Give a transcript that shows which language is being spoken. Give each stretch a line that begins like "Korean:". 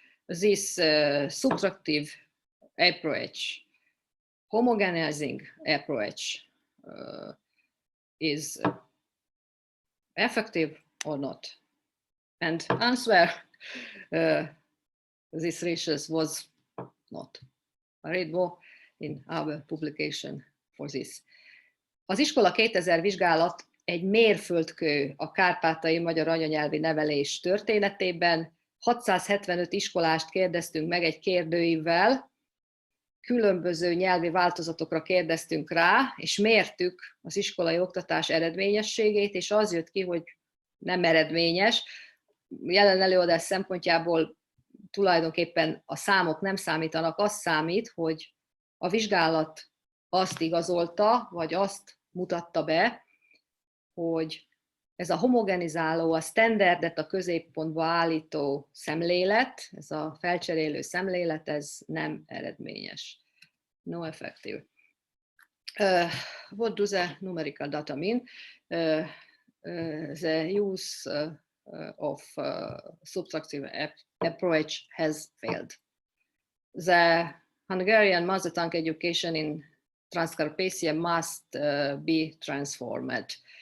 English: This subtractive approach, homogenizing approach, is effective or not? And answer this research was not. I read more in our publication for this.
Hungarian: Az Iskola 2000 vizsgálat egy mérföldkő a kárpátaljai magyar anyanyelvi nevelés történetében. 675 iskolást kérdeztünk meg egy kérdőívvel, különböző nyelvi változatokra kérdeztünk rá, és mértük az iskolai oktatás eredményességét, és az jött ki, hogy nem eredményes. Jelen előadás szempontjából tulajdonképpen a számok nem számítanak, az számít, hogy a vizsgálat azt igazolta, vagy azt mutatta be, hogy ez a homogenizáló, a standardet a középpontba állító szemlélet, ez a felcserélő szemlélet, ez nem eredményes.
English: No effective. What does the numerical data mean? The use of subtractive approach has failed. The Hungarian mother tongue education in Transcarpathia must be transformed.